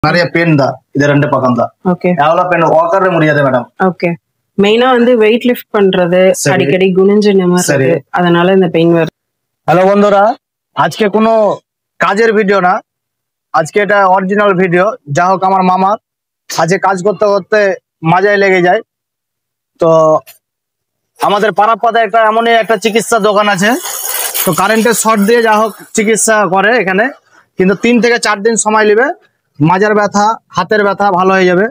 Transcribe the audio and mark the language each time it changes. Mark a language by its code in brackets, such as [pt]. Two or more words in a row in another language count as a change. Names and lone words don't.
[ta] நிறைய பெயின் தான் இது ரெண்டு பக்கம் தான். ஓகே எவ்வளவு பெயின் உட்கார முடியாது மேடம். ஓகே மெயினா வந்து [en] weight lift [ta] பண்றது அடிக்கடி গুনিஞ்சு நிமிர்றது அதனால இந்த பெயின் வருது। [bn] হ্যালো বন্ধুরা, আজকে কোনো কাজের ভিডিও না, আজকে এটা অরিজিনাল ভিডিও। যা হোক আমার মামার আজকে কাজ করতে করতে মাজায় লেগে যায়। তো আমাদের পাড়াপাড়া একটা এমনই একটা চিকিৎসা দোকান আছে, তো কারেন্টের শর্ট দিয়ে যা হোক চিকিৎসা করে এখানে, কিন্তু 3 থেকে 4 দিন সময় নেবে, মাজার ব্যথা হাতের ব্যথা ভালো হয়ে যাবে।